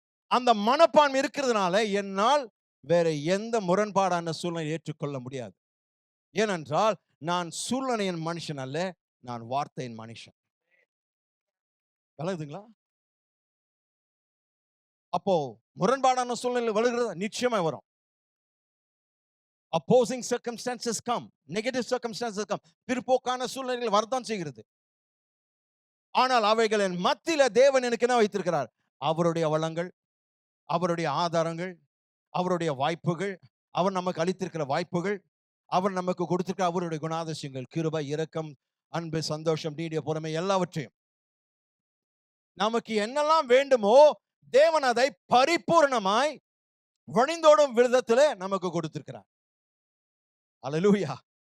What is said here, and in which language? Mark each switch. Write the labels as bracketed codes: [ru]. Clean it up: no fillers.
[ta] அந்த மனப்பான்மை இருக்கிறதுனால என்னால் வேற எந்த முரண்பாடான சூழ்நிலை ஏற்றுக்கொள்ள முடியாது. ஏனென்றால் நான் சூழ்நிலையின் மனுஷன் அல்ல, நான் வார்த்தையின் மனுஷன். விளங்குதுங்களா? அப்போ முரண்பாடான சூழ்நிலை வருகிறது, நிச்சயமா வரும். [en] opposing circumstances come, negative circumstances come, [ta] பிற்போக்கான சூழ்நிலைகள் வரதான் செய்கிறது. ஆனால் அவைகளின் மத்தியில தேவன் எனக்கு என்ன வைத்திருக்கிறார்? அவருடைய வளங்கள், அவருடைய ஆதாரங்கள், அவருடைய வாய்ப்புகள், அவர் நமக்கு அளித்திருக்கிற வாய்ப்புகள், அவர் நமக்கு கொடுத்திருக்கிற அவருடைய குணாதிசயங்கள், கிருபை, இரக்கம், அன்பு, சந்தோஷம், நீடிய பொறுமை, எல்லாவற்றையும் நமக்கு என்னெல்லாம் வேண்டுமோ தேவன் அதை பரிபூர்ணமாய் வழிந்தோடும் விதத்திலே நமக்கு கொடுத்திருக்கிறார். அல்லேலூயா.